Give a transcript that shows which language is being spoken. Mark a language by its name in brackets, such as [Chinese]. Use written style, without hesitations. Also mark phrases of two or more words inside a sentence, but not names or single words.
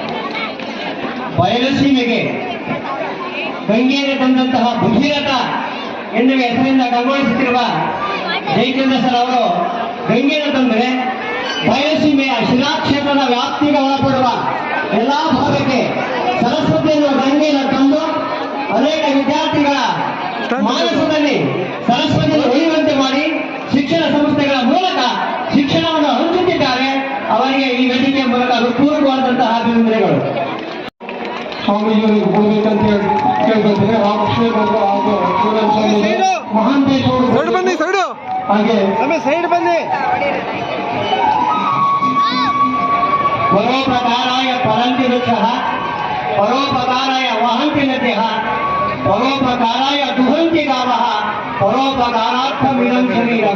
[Kannada] ಬಯಲುಸೀಮೆಗೆ ಗಂಗೆಯನ್ನು ತಂದಂತಹ ಭಗೀರಥ ಎನ್ನುವ ಹೆಸರಿಂದ ಕಂಗೊಳಿಸುತ್ತಿರುವ ಜಯಚಂದ್ರ ಸರ್ ಅವರು ಗಂಗೆಯನ್ನು ತಂದರೆ ಬಯಲುಸೀಮೆಯ ಶಿಲಾಕ್ಷೇತ್ರದ ವ್ಯಾಪ್ತಿಗೆ ಒಳಪಡುವ ಎಲ್ಲಾ ಭಾಗಕ್ಕೆ ಸರಸ್ವತಿಯನ್ನು ಗಂಗೆಯನ್ನು ತಂದು ಅನೇಕ ವಿದ್ಯಾರ್ಥಿಗಳ ಮಾನಸದಲ್ಲಿ ಸರಸ್ವತಿಯನ್ನು ಉಳಿಯುವಂತೆ ಮಾಡಿ ಶಿಕ್ಷಣ ಸಂಸ್ಥೆಗಳ ಮೂಲಕ ಶಿಕ್ಷಣವನ್ನು ಹಂಚುತ್ತಿದ್ದಾರೆ. ಅವರಿಗೆ ಈ ವೇದಿಕೆಯ ಮೂಲಕ ಹೃತ್ಪೂರ್ವಕವಾದಂತಹ ಅಭಿನಂದನೆಗಳು. ಸ್ವಾಮೀಜಿಯವರಿಗೆ ಹೋಗ್ಬೇಕಂತ ಕೇಳ್ಕೊಳ್ತೇನೆ. ರಾಮಕೃಷ್ಣ ಹಾಗೂ ಮಹಾಂತೇಶ್ ಅವರು ಹಾಗೆ ಸೈಡ್ ಬನ್ನಿ. [Sanskrit] ಪರೋಪಕಾರಾಯ ಪರಂತಿ ವೃಕ್ಷಃ ಪರೋಪಕಾರಾಯ ವಹಂತಿ ನದ್ಯಃ ಪರೋಪಕಾರಾಯ ದುಹಂತಿ ಗಾವಃ ಪರೋಪಕಾರಾರ್ಥಮಿದಂ ಶರೀರಂ.